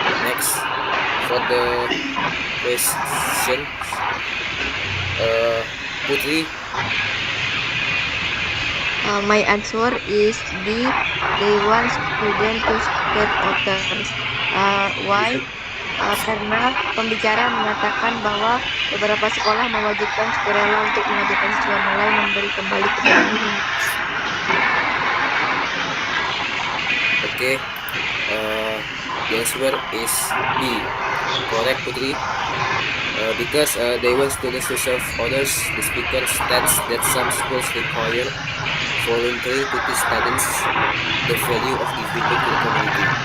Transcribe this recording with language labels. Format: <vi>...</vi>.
<en>Next, for the question, Putri. My answer is B. They want students to support others. Why?</en> <id>Karena pembicara mengatakan bahwa beberapa sekolah mewajibkan sukarela untuk mengajarkan siswa mulai memberi kembali kepada guru.</id> <en>Okay, the answer is B, correct, Putri. Because they want students to serve others, the speaker states that some schools require voluntary to teach students the value of giving back to the community.</en>